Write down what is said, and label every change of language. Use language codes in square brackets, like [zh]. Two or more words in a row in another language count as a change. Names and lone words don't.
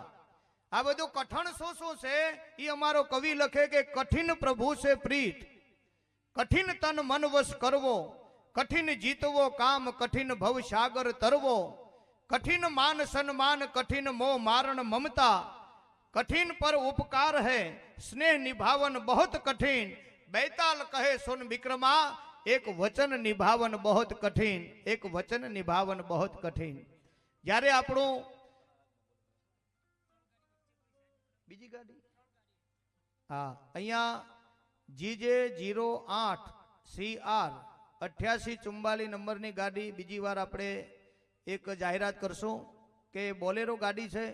[gu] આ બધું કઠણ શું છે એ અમારો કવિ લખે કે કઠિન પ્રભુ છે પ્રીત, [hi] कठिन तन मन वश करवो, कठिन जीतवो काम, कठिन भव सागर तरवो, कठिन मान सन्मान, कठिन मोह मारण ममता, कठिन पर उपकार है स्नेह निभावन बहुत कठिन, बैताल कहे सुन विक्रमा एक वचन निभावन बहुत कठिन, एक वचन निभावन बहुत कठिन. [gu] જ્યારે આપણું બીજી ગાડી હા અહીંયા GJ08 CR 8844 નંબરની ગાડી બીજી વાર આપણે એક જાહેરાત કરશું કે બોલેરો ગાડી છે.